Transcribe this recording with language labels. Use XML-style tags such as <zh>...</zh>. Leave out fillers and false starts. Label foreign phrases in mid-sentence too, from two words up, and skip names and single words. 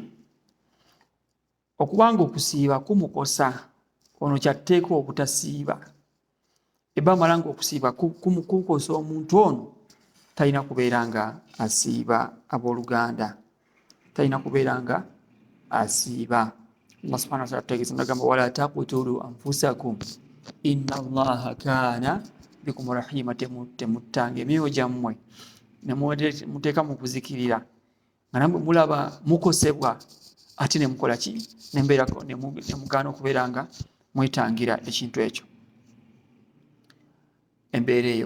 <lg>Okubanga okusiiba kumukosa, ono kyatteeka obutasiiba. Bamala nga okusiiba kukosa omuntu ono, talina kubeera nga asiiba abooluganda, talina kubeera nga asiiba.</lg> <ar>الله سبحانه وتعالى</ar> <lg>tutegeeza nagamba</lg> <ar>ولا تقتلوا أنفسكم إن الله كان بكم رحيما.</ar> <lg>Temuttanga emyoyo gyammwe ne muteeka mu kuzikirira nga nammwe mulaba mukosebwa ate ne mukola ki? Ne mugaana okubeera nga mwetangira ekintu ekyo. Embeera eyo.</lg>